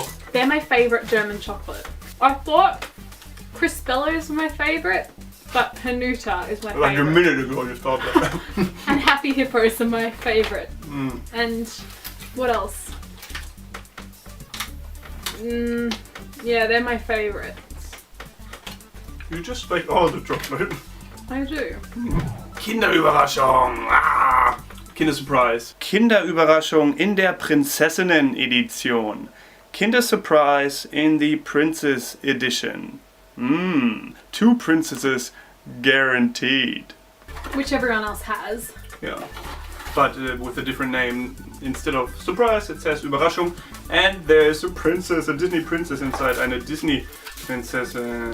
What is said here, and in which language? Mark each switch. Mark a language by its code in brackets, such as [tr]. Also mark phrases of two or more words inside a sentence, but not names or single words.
[en] They're my favourite German chocolate. I thought Crispellos were my favourite, but Hanuta is my favourite. Like a minute ago you thought that. And Happy Hippos are my favourite. And what else? Yeah, they're my favourites. You just like all the chocolate. I do. Kinderüberraschung! Ah! Kindersurprise. [de] Kinderüberraschung in der Prinzessinnen-Edition. [en] Kindersurprise in the Princess Edition. 2 princesses guaranteed. Which everyone else has. Yeah. But with a different name. Instead of surprise, it says Überraschung. And there's a princess, a Disney princess inside, [de] eine Disney Prinzessin.